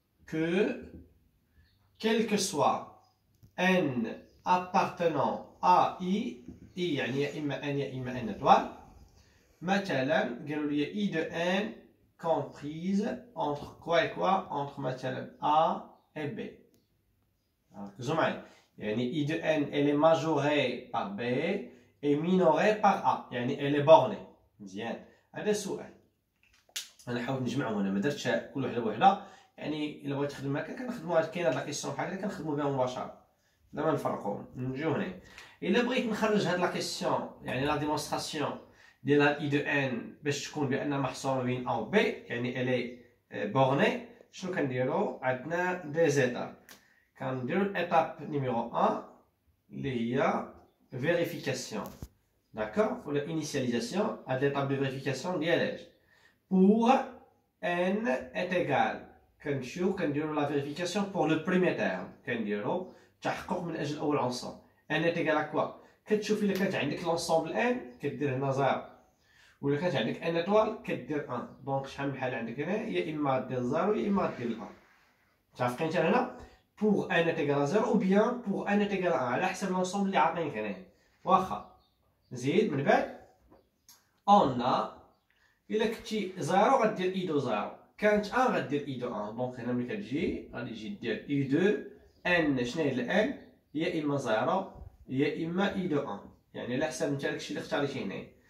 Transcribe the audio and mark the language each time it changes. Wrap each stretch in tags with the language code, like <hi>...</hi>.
<fr>que quel que soit n appartenant à i</fr> <ar>يعني يا اما</ar> <fr>n</fr> <ar>يا اما</ar> <fr>n étoile،</fr> <ar>مثلا قالوا لي</ar> <fr>i de n comprise entre quoi et quoi، entre مثلا a et b.</fr> <ar>ركزوا معايا، يعني</ar> <fr>i de n elle est majorée par b et minorée par a، يعني elle est bornée.</fr> <ar>مزيان، هذا السؤال انا حاولت نجمعهم هنا، ما درتش كل وحده بوحده، يعني الا بغيت تخدم هكا كنخدموا كاين هاد لا كيسيون بحال هكا كنخدموا بها مباشره بلا ما نفرقوهم. نجيو هنا الا بغيت نخرج هاد لا كيسيون، يعني لا ديمونستراسيون ديال هاد اي دو ان باش تكون بان محصوره بين ا و بي، يعني الي بورني، شنو كنديرو؟ عندنا دي زيتاب. كنديرو الايتاب نيميرو 1 اللي هي فيريفيكاسيون، داكور، ولا انيسياليزاسيون. هاد ليتاب دو فيريفيكاسيون ديال</ar> <fr>pour n est égal،</fr> <ar>كنديرو لا فيريفيكاسيون</ar> <fr>pour le premier terme،</fr> <ar>كنديرو تحقق من اجل اول عنصر.</ar> <fr>n est égal à quoi؟</fr> <ar>كتشوف الا كانت عندك لونسومبل n كدير هنا 0، ولا كانت عندك n étoile كدير 1. دونك شحال من حاله عندك هنا؟ يا اما دير 0 يا اما دير 1. متفقين حتى هنا؟</ar> <fr>pour n est égal à 0 ou bien pour n est égal à 1</fr> <ar>على حسب لونسومبل اللي عاطينك هنا. واخا نزيد من بعد</ar> <fr>on a</fr> <ar>إلا كنتي 0 غدير اي دو 0، كانت 1 غدير اي دو 1. دونك هنا ملي كتجي غادي تجي دير اي دو ان. شنو هي الان؟ يا اما 0 يا اما اي دو 1، يعني على حسب نتا داكشي اللي اختاريتي هنا.</ar>